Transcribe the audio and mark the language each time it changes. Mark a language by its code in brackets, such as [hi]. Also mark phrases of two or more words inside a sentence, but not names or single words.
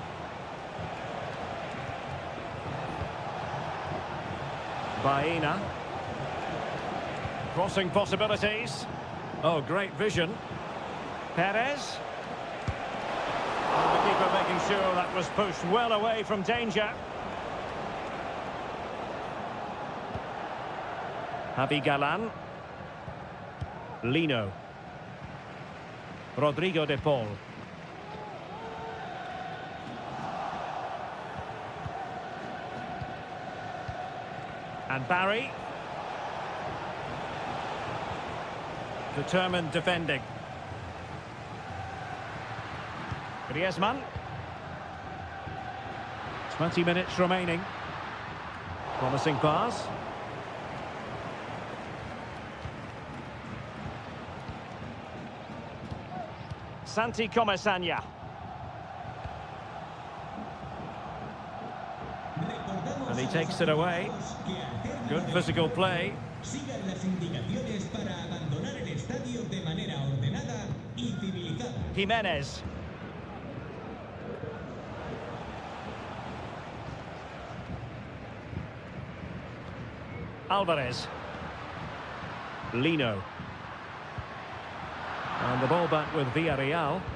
[en] Baena. Crossing possibilities. Oh, great vision. Perez. And the keeper making sure that was pushed well away from danger. Javi Galan. Lino. Rodrigo de Paul. And Barry. Determined defending. Griezmann. 20 minutes remaining. Promising pass. Santi Comesaña. And he takes it away. Good physical play. [es] Sigan las indicaciones para abandonar el estadio de manera ordenada y civilizada. [en] Jimenez. Alvarez. Lino. And the ball back with Villarreal.